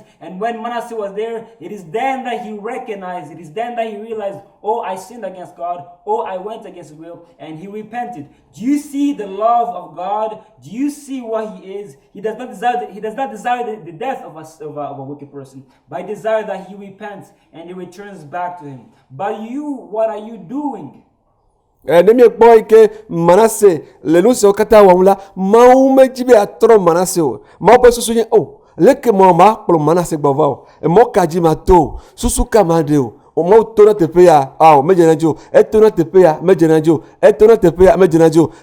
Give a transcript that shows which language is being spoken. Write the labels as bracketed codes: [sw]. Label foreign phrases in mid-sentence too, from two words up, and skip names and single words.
[en] And when Manasseh was there, it is then that he recognized, it is then that he realized, oh, I sinned against God, oh, I went against His will, and he repented. Do you see the love of God? Do you see what He is? He does not desire the death of a wicked person, but He desires that he repents and he returns back to Him. But you, what are you doing? [ee] Ne mi kpɔ yi ke Manasseh le nu siwo katã wɔm la, Mawu medzi be atrɔ Manasseh o. Mawu ƒe susu nye o, leke ma kplɔ Manasseh gbɔ va o. Emɔ ka dzi ma to o, susu ka ma ɖe o. Mawu to na teƒe ya, medze na dzi o. Eto na teƒe ya, medze na dzi o. Eto na teƒe ya, medze na dzi o.